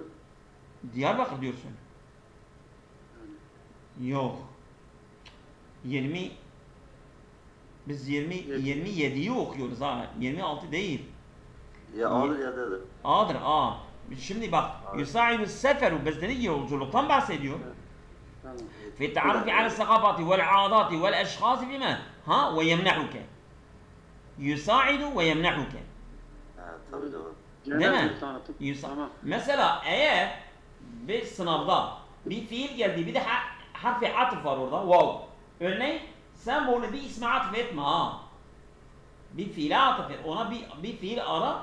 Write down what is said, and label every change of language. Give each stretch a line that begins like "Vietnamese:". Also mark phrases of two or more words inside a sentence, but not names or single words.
Turkish: Diyarbakır diyorsun. Yok. 20 biz 27'yi okuyoruz ha. 26 değil. Ya A'dır ya D'dir. A'dır A. Şimdi bak.
Arabic: يساعد السفر
Turkish: biz dedik yolculuktan bahsediyor. Tamam.
Arabic: في التعرف على الثقافات والعادات والأشخاص بما ها ويمنحك يساعد ويمنحك
Turkish: Tabii doğru. değil mi? Tamam. Mesela eğer bir sınavda bir fiil geldi bir de harfi atıf var orada wow. Örneğin sen bunu bir isme atıf etme ha. Bir fiile atıf et. Ona bir fiil ara.